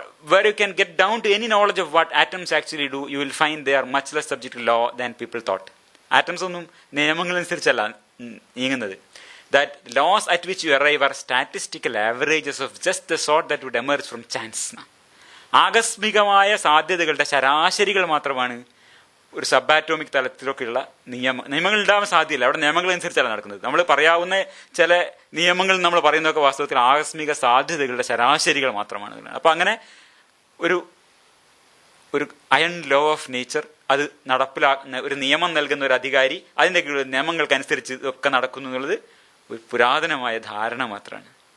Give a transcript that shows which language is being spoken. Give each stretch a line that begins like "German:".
English: Where you can get down to any knowledge of what atoms actually do, you will find they are much less subject to law than people thought.
Malayalam: Atoms ഒന്നും നിയമങ്ങളനുസരിച്ചല്ല നീങ്ങുന്നത്.
English: That laws at which you arrive are statistical averages of just the sort that would emerge from chance.
Malayalam: ആകസ്മികമായ സാധ്യതകളുടെ ശരാശരികൾ മാത്രമാണ് ഒരു sub atomic തലത്തിലൊക്കെയുള്ള നിയമങ്ങൾ ഉണ്ടാവാൻ സാധ്യതയില്ല. അവിടെ നിയമങ്ങൾ അനുസരിച്ചല്ല നടക്കുന്നത്. നമ്മൾ പറയാവുന്ന ചില നിയമങ്ങൾ നമ്മൾ പറയുന്നതൊക്കെ വാസ്തവത്തിൽ ആകസ്മിക സാധ്യതകളുടെ ശരാശരികൾ മാത്രമാണ്. അപ്പം അങ്ങനെ ഒരു
English: iron law of nature
Malayalam: അത് നടപ്പിലാക്കുന്ന ഒരു നിയമം നൽകുന്ന ഒരു അധികാരി അതിൻ്റെ നിയമങ്ങൾക്കനുസരിച്ച് ഇതൊക്കെ നടക്കുന്നു എന്നുള്ളത് ഒരു പുരാതനമായ ധാരണ മാത്രമാണ്.